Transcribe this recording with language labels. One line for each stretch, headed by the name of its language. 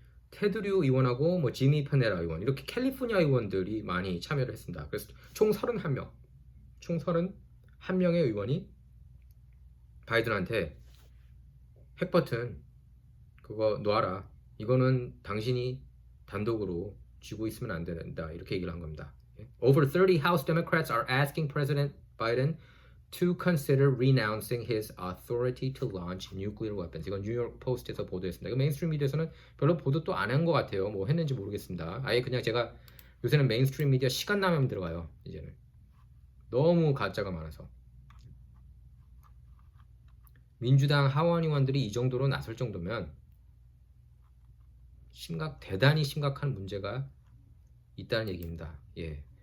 Korean: 테드류 의원하고 뭐 지미 페네라 의원 이렇게 캘리포니아 의원들이 많이 참여를 했습니다. 그래서 총 31명의 의원이 바이든한테 핵버튼 그거 놔라. 이거는 당신이 단독으로 쥐고 있으면 안 된다. 이렇게 얘기를 한 겁니다.
English: Over 30 House Democrats are asking President Biden to consider renouncing his authority to launch nuclear weapons.
Korean: 이건 뉴욕 포스트에서 보도했습니다. 이거 메인스트림 미디어에서는 별로 보도 또 안 한 것 같아요. 뭐 했는지 모르겠습니다. 아예 그냥 제가 요새는 메인스트림 미디어 시간 나면 들어가요. 이제는 너무 가짜가 많아서. 민주당 하원 의원들이 이 정도로 나설 정도면 대단히 심각한 문제가 있다는 얘기입니다. 예.